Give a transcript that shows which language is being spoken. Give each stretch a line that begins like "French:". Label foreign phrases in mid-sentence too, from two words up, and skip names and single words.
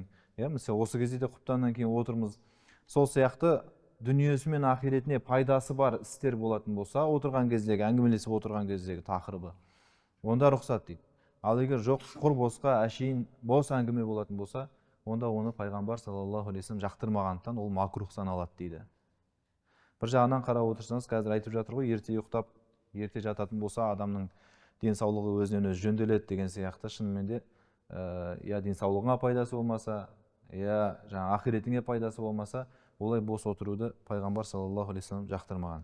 Kazakh: Мысалы осы кезде де құптаннан кейін отырмыз. Сол сияқты дүниесі мен ақиретіне пайдасы бар істер болатын болса, отырған кездегі, әңгімелесіп отырған кездегі тақырыбы, онда рұқсат дейді. Ал егер жоқ, құр босқа, әшейін бос әңгіме болатын болса, онда оны пайғамбар
Arabic: صلى الله عليه وسلم
Kazakh: жақтырмағандықтан ол макрух саналады дейді. Бір жағынан қарап отырсаңыз, қазір айтып жатыр ғой, ерте ұйықтап, ерте жататын болса, адамның денсаулығы өзінен өзі жөнделеді деген сияқты. Шынымен де я денсаулығыңа пайдасы болмаса, я жаңа ақиретіңе пайдасы болмаса, олай бос отыруды пайғамбар
Arabic: صلى الله عليه وسلم
Kazakh: жақтырмаған.